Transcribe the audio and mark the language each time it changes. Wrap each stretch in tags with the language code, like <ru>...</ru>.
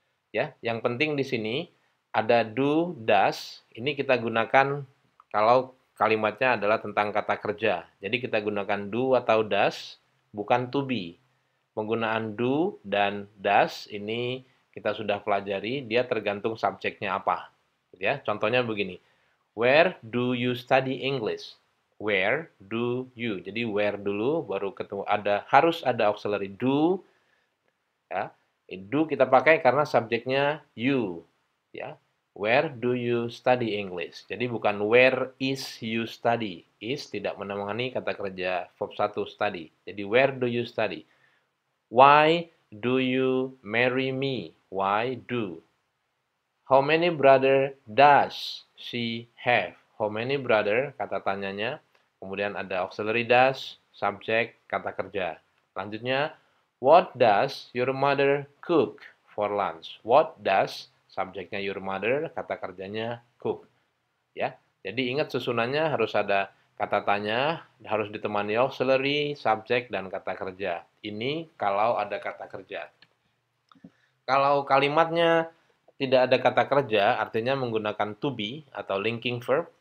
<id>Ya, yang penting di sini ada do, does. Ini kita gunakan kalau kalimatnya adalah tentang kata kerja. Jadi kita gunakan do atau does, bukan to be. Penggunaan do dan does ini kita sudah pelajari, dia tergantung subjeknya apa. Ya, contohnya begini.</id> <en>Where do you study English? Where do you?</en> <id>Jadi where dulu baru ketemu harus ada auxiliary do, ya. Do kita pakai karena subjeknya you, ya.</id> <en>Where do you study English?</en> <id>Jadi bukan</id> <en>where is you study.</en> <id>Is tidak menemani kata kerja verb 1 study. Jadi</id> <en>where do you study? Why do you marry me? Why do? How many brother does she have? How many brother</en> <id>kata tanyanya. Kemudian ada auxiliary does, subject, kata kerja. Lanjutnya,</id> <en>what does your mother cook for lunch? What does</en> <id>subjeknya</id> <en>your mother,</en> <id>kata kerjanya</id> <en>cook. Ya.</en> <id>Jadi ingat susunannya harus ada kata tanya, harus ditemani auxiliary, subject dan kata kerja. Ini kalau ada kata kerja. Kalau kalimatnya tidak ada kata kerja, artinya menggunakan to be atau linking verb.</id>